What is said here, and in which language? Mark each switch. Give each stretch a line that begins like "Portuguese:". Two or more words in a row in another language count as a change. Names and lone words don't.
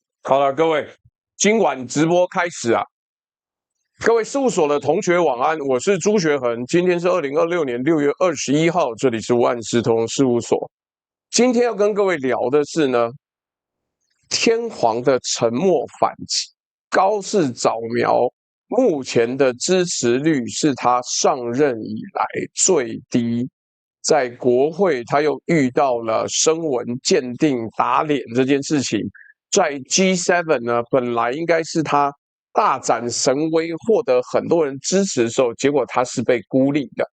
Chinese: 好了，各位，今晚直播開始啊！各位事務所的同學晚安，我是朱學恆，今天是2026年6月21號，這裡是萬事通事務所。今天要跟各位聊的是呢，天皇的沉默反擊，高市早苗目前的支持率是他上任以來最低，在國會他又遇到了聲紋鑑定打臉這件事情。在 G7 呢，本來應該是他大展神威，獲得很多人支持的時候，結果他是被孤立的。